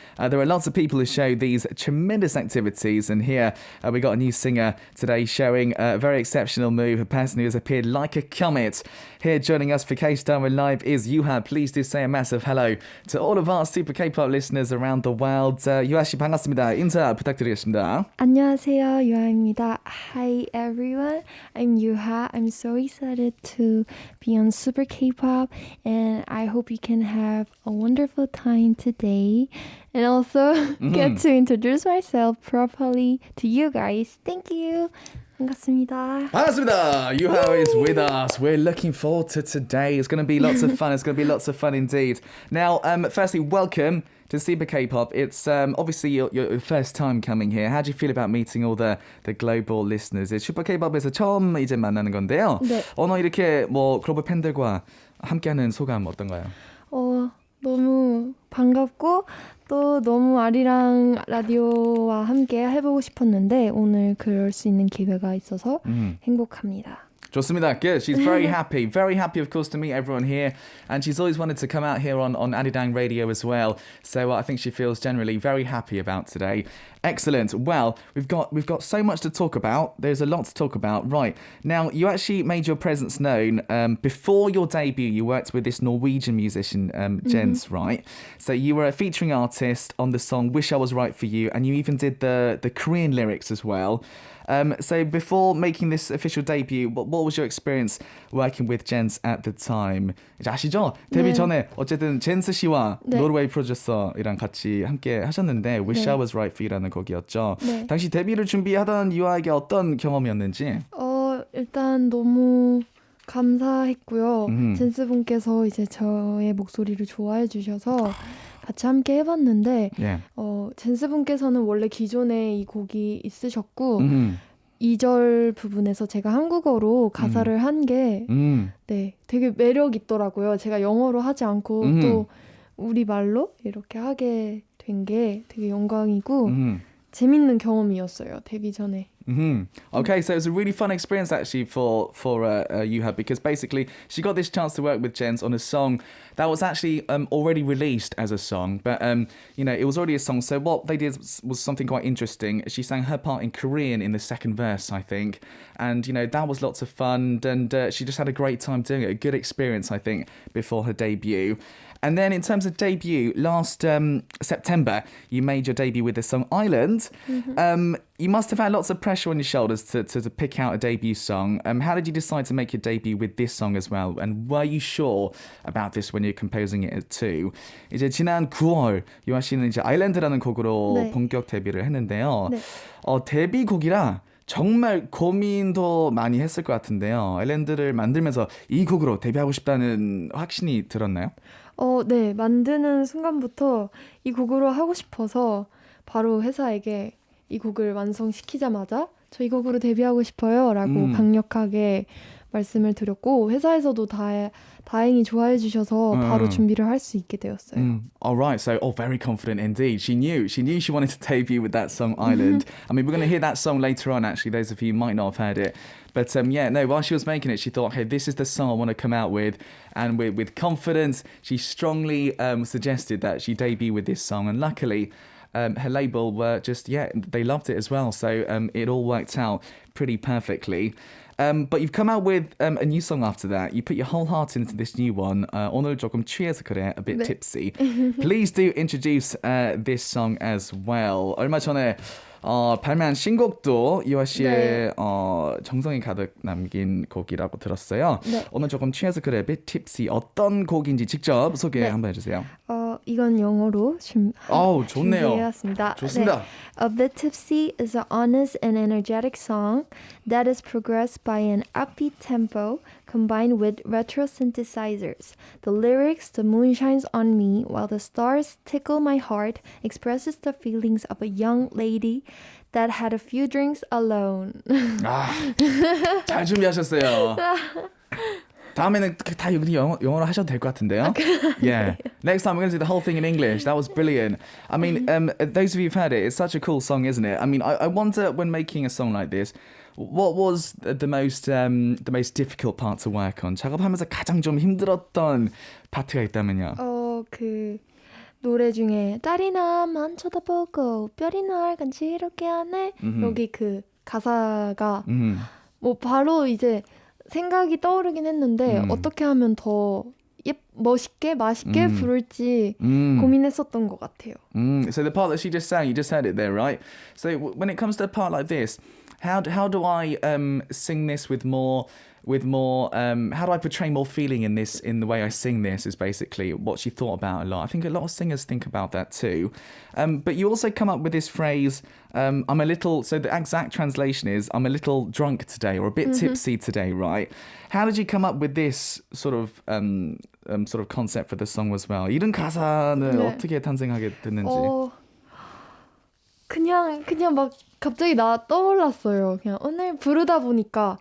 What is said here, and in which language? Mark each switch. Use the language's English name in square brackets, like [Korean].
[English] There are lots of people who show these tremendous activities, and here we got a new singer today showing a very exceptional move, a person who has appeared like a comet. Here joining us for K-Star Live is YOUHA. Please do say a massive hello to all of our super K-pop listeners around the world. [Korean] YOUHA 씨 반갑습니다. 인사 부탁드리겠습니다. 안녕하세요, 유하입니다. [English] Hi everyone, I'm YOUHA. I'm so excited to be on Super K-pop, and I hope you can have a wonderful time today, and also get to introduce myself properly to you guys. Thank you. [Korean] 반갑습니다. 반갑습니다. [English] YOUHA is with us. We're looking forward to today. It's going to be lots of fun. It's going to be lots of fun indeed. Now, firstly, welcome to Super K-pop. It's obviously your first time coming here. How do you feel about meeting all the global listeners? [Korean] Super K-pop에서 처음 이제 만나는 건데요. 네. 오늘 이렇게 뭐 글로벌 팬들과 함께하는 소감 어떤가요? 너무 반갑고 또 너무 아리랑 라디오와 함께 해보고 싶었는데 오늘 그럴 수 있는 기회가 있어서 행복합니다. 좋습니다. [English] Good. She's very happy. Very happy, of course, to meet everyone here. And she's always wanted to come out here on Arirang Radio as well. So I think she feels generally very happy about today. Excellent. Well, we've got so much to talk about. There's a lot to talk about. Right. Now, you actually made your presence known. Before your debut, you worked with this Norwegian musician, Jens, right? So you were a featuring artist on the song Wish I Was Right For You, and you even did the Korean lyrics as well. So before making this official debut, what was your experience working with Jens at the time? [Korean] 이제 아시죠? 데뷔 전에 어쨌든 젠스 씨와 노르웨이 프로듀서이랑 같이 함께 하셨는데 Wish I Was Right For You라는 곡이었죠. 네. 당시 데뷔를 준비하던 유아에게 어떤 경험이었는지? 일단 너무 감사했고요. 젠스 분께서 이제 저의 목소리를 좋아해 주셔서 같이 함께 해봤는데 젠스 분께서는 원래 기존에 이 곡이 있으셨고 2절 부분에서 제가 한국어로 가사를 한 게 되게 매력 있더라고요. 제가 영어로 하지 않고 또 우리말로 이렇게 하게 된 게 되게 영광이고 재밌는 경험이었어요. 데뷔 전에. [English] Okay, so it was a really fun experience actually for YOUHA, because basically she got this chance to work with Jens on a song that was actually already released as a song, but it was already a song. So what they did was something quite interesting. She sang her part in Korean in the second verse, I think, and that was lots of fun, and she just had a great time doing it. A good experience, I think, before her debut. And then in terms of debut, last September, you made your debut with the song Island. You must have had lots of pressure on your shoulders to pick out a debut song. How did you decide to make your debut with this song as well? And were you sure about this when you're composing it too? [Korean] 이제 지난 9월, 유아 씨는 이제 아일랜드라는 곡으로 본격 데뷔를 했는데요. 데뷔곡이라 정말 고민도 많이 했을 것 같은데요. 아일랜드를 만들면서 이 곡으로 데뷔하고 싶다는 확신이 들었나요? 네. 만드는 순간부터 이 곡으로 하고 싶어서 바로 회사에게 이 곡을 완성시키자마자 저 이 곡으로 데뷔하고 싶어요 라고 강력하게 말씀을 드렸고 회사에서도 다행히 좋아해 주셔서 바로 준비를 할 수 있게 되었어요. [English] All right, so very confident indeed. She knew she wanted to debut with that song Island. I mean, we're going to hear that song later on actually, those of you who might not have heard it. But while she was making it, she thought, hey, this is the song I want to come out with. And with confidence, she strongly suggested that she debut with this song. And luckily, her label were just, they loved it as well. So it all worked out pretty perfectly. But you've come out with a new song after that. You put your whole heart into this new one. [Korean] 오늘 조금 취해서 그래, a bit tipsy. [English] Please do introduce this song as well. [Korean] 얼마 전에 발매한 신곡도 유아 씨의 정성이 가득 남긴 곡이라고 들었어요. 오늘 조금 취해서 그래, a bit tipsy. 어떤 곡인지 직접 소개 한번 해주세요. 이건 영어로 좋네요. 준비해왔습니다. 좋습니다. [English] A Bit Tipsy is an honest and energetic song that is progressed by an upbeat tempo combined with retro synthesizers. The lyrics, "The moon shines on me while the stars tickle my heart," expresses the feelings of a young lady that had a few drinks alone. [Korean] 잘 준비하셨어요. 다음에는 다 영어로 하셔도 될 것 같은데요. [English] Yeah. Next time we're going to do the whole thing in English. That was brilliant. I mean, those of you who've heard it, it's such a cool song, isn't it? I mean, I wonder when making a song like this, What was the most difficult part to work on? [Korean] 작업하면서 가장 좀 힘들었던 파트가 있다면요? 그 노래 중에 딸이 나만 쳐다보고 별이 날 간지럽게 하네. 여기 그 가사가 뭐 바로 이제 생각이 떠오르긴 했는데 어떻게 하면 더 멋있게 맛있게 부를지 고민했었던 것 같아요. [English] So the part that she just sang, you just heard it there, right? So when it comes to a part like this, how do I sing this with more how do I portray more feeling in the way I sing this is basically what she thought about a lot. I think a lot of singers think about that too. But you also come up with this phrase, I'm a little, so the exact translation is I'm a little drunk today or a bit tipsy today, right? How did you come up with this sort of concept for the song as well? [Korean] 이런 가사는 어떻게 탄생하게 됐는지. 그냥 막 갑자기 나 떠올랐어요. 그냥 오늘 부르다 보니까